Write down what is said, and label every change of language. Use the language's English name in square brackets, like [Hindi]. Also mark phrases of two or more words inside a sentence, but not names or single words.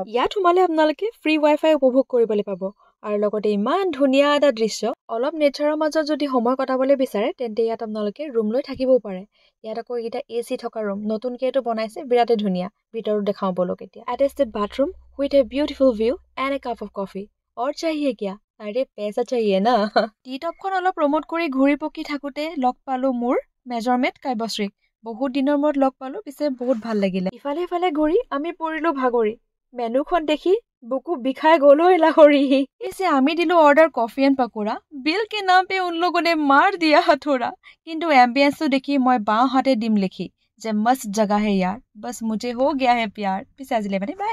[Assamese] ইয়াত সোমালে আপোনালোকে ফ্ৰী ৱাইফাই উপভোগ কৰিবলৈ পাব আৰু লগতে ইমান ধুনীয়া এটা দৃশ্য। অলপ নেচাৰৰ মাজত যদি সময় কটাবলৈ বিচাৰে তেন্তে ইয়াত আপোনালোকে ৰুম লৈ থাকিবও পাৰে। ইয়াত আকৌ এইকেইটা AC থকা ৰুম, নতুনকৈ এইটো বনাইছে, বিৰাটে ধুনীয়া। ভিতৰত দেখাওঁ ব'লক এতিয়া। [English] attached bathroom with a beautiful view and a cup of coffee. [Hindi] और चाहिए क्या? अरे पैसा चाहिए ना। [Assamese] টি-টপখন অলপ প্ৰমোট কৰি ঘূৰি পকি থাকোঁতে লগ পালোঁ মোৰ মেজৰমেট কাব্যশ্ৰীক। বহুত দিনৰ মূৰত লগ পালোঁ, পিছে বহুত ভাল লাগিলে। ইফালে ইফালে ঘূৰি আমি পৰিলোঁ ভাগৰি। মেনুখন দেখি বুকু বিষাই গ'ল ঐ লাহৰি। পিছে আমি দিলোঁ অৰ্ডাৰ [English] coffee and pakora. [Hindi] বিল के नाम पे उन लोगों ने मार दिया हथौड़ा। [Assamese] কিন্তু এম্বিয়েন্সটো দেখি মই বাওঁ হাতে দিম লিখি যে [Hindi] मस्त जगह है यार, बस मुझे हो गया है प्यार। [Assamese] পিছে আজিলৈ মানে বাই।